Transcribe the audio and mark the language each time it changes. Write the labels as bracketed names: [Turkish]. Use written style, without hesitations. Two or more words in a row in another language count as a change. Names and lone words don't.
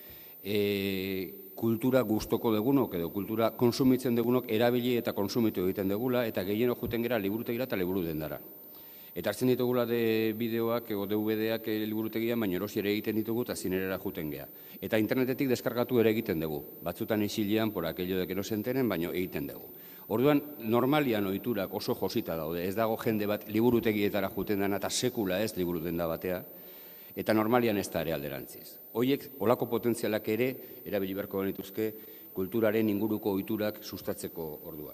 [Basque] Kultura gustoko dugunok edo kultura konsumitzen dugunok erabili eta konsumitu egiten dugula eta gehienok juten gera liburutegira eta liburu dendara. Eta hartzen ditugula bideoak edo DVD-ak liburutegian, baina erosi ere egiten ditugu eta zinerera juten gea. Eta internetetik deskargatu ere egiten dugu. Batzutan isilean, [Spanish] por aquello de que no se enteren, [Basque] baina egiten dugu. Orduan, normalian ohiturak oso josita daude. Ez dago jende bat liburutegietara juten dena eta sekula ez liburu denda batea. Eta normalian ez da ere alderantziz. Hoiek, olako potentzialak ere, erabili beharko genituzke, kulturaren inguruko ohiturak sustatzeko orduan.